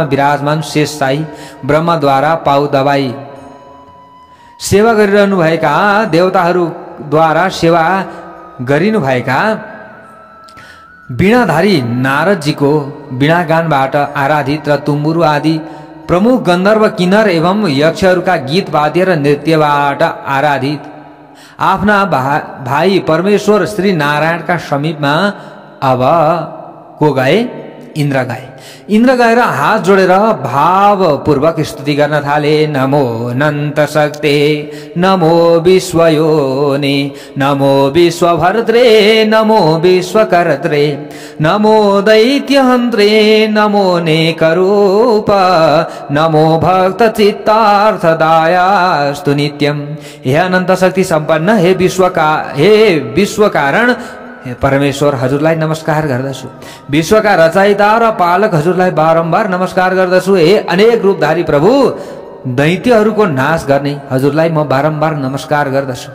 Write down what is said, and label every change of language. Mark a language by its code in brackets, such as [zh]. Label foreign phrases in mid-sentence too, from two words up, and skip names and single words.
[ne] विराजमान शेषशाही ब्रह्मद्वारा पाउ दबाई सेवा गरिरहनुभएका देवताहरूद्वारा सेवा गरिनुभएका वीणाधारी नारदजीको वीणागानबाट आराधित र तुम्बुरु आदि प्रमुख गन्धर्व, किन्नर एवं यक्षहरूका गीत वाद्य र नृत्यबाट आराधित आफ्ना भाइ परमेश्वर श्री नारायणका समीपमा अब को गए? इन्द्र गए। इन्द्र गएर हात जोडेर भावपूर्वक स्तुति गर्न थाले। [sa] नमो अनन्त शक्ते, नमो विश्वयोनि, नमो विश्वभर्त्रे, नमो विश्वकर्त्रे, नमो दैत्यहन्त्रे, नमो नेकरूप, नमो भक्त चित्तार्थदायास्तु नित्यम। [ne] हे अनन्त शक्ति सम्पन्न, हे विश्वकारण परमेश्वर हजुरलाई नमस्कार गर्दछु। विश्वका रचयिता र पालक हजुरलाई बारम्बार नमस्कार गर्दछु। हे अनेक रूपधारी प्रभु, दैत्यहरूको नाश गर्ने हजुरलाई म बारम्बार नमस्कार गर्दछु।